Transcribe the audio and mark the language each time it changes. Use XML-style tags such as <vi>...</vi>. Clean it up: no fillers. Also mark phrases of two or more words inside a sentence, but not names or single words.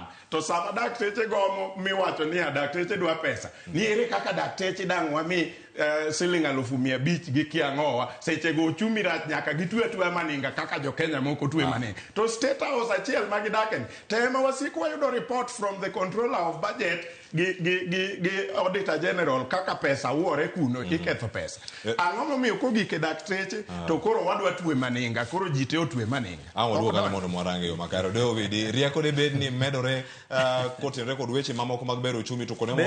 <luo>To sama dakteche gomo miwacho ni dakteche dwa pesa, ni ere kaka dakteche dang' wami siling 500 gi kiang'owa, seche go uchumi rach nyaka gitwe maninga kaka jo Kenya moko twe maninga. To state house achiel magidaken, tema wasiku wayudo</luo> <en>report from the controller of budget</en> <luo>gi</luo> <en>auditor general</en> <luo>kaka pesa uore kuno, iketho pesa. Ang'o momiyo kogike dakteche to koro wadwa twe maninga, koro jite otwe maninga. Waduoga mondo mwarange yo makaro. Deo vidi, rieko de bed ni medore kotenre kod weche mamoko mag bero uchumi to kone</luo>